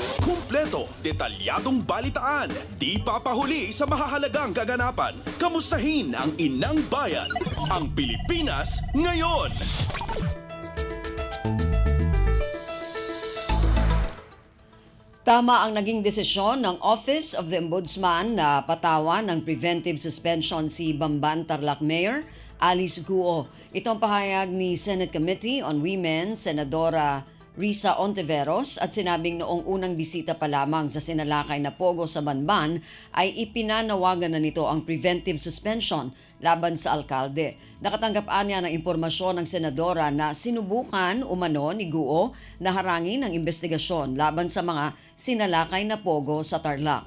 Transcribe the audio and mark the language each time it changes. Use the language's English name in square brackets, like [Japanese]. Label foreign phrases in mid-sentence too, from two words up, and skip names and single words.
[Filipino] Kung Kumpleto, detalyadong balitaan, di papahuli sa mahahalagang kaganapan. Kamustahin ang inang bayan, ang Pilipinas ngayon. Tama ang naging desisyon ng Office of the Ombudsman na patawan ng [English] preventive suspension [Filipino] si Bamban Tarlac Mayor Alice Guo. Ito ang pahayag ni Senate Committee on Women, Senadora Risa Ontiveros, at sinabing noong unang bisita pa lamang sa sinalakay na pogo sa Banban ay ipinanawagan na nito ang [English] preventive suspension [Filipino] laban sa alkalde. Nakatanggap niya ng impormasyon ng senadora na sinubukan umano ni Guo na harangin ang investigasyon laban sa mga sinalakay na pogo sa Tarlac.